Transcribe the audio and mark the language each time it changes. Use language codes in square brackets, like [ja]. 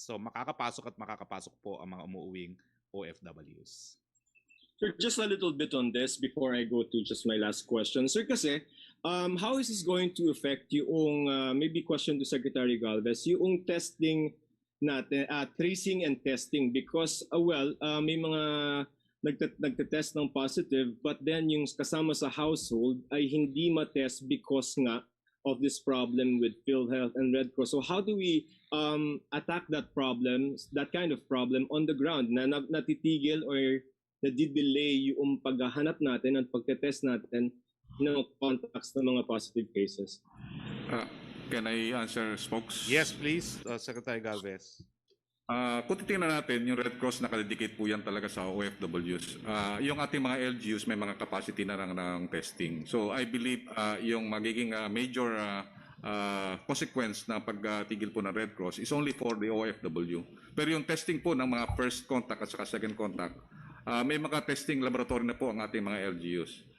[tl] So makakapasok po ang mga umuuwing OFWs. [en] Sir, just a little bit on this before I go to just my last question. Sir, [tl] kasi [en] how is this going to affect [tl] yung [en] maybe question to Secretary Galvez, [tl] yung testing natin, [en] tracing and testing because [tl] may mga nagtetest ng [en] positive but then [tl] yung kasama sa [en] household [tl] ay hindi matest [en] because nga of this problem with PhilHealth and Red Cross. So how do we attack that kind of problem on the ground [tl] na natitigil [en] or [tl] nadidelay yung paghahanap natin at pagtetest natin ng [en] contacts [tl] ng mga [en] positive cases? Can I answer, Spox? Yes, please, Secretary Galvez. [tl] Kung titingnan natin, yung Red Cross nakadedicate po yan talaga sa OFWs. Yung ating mga LGUs may mga capacity na ng testing. [en] So I believe [tl] yung magiging [en] major consequence [tl] na pagtigil po ng [en] Red Cross is only for the OFW. [tl] Pero yung testing po ng mga first contact at saka second contact, may mga testing laboratory na po ang ating mga LGUs.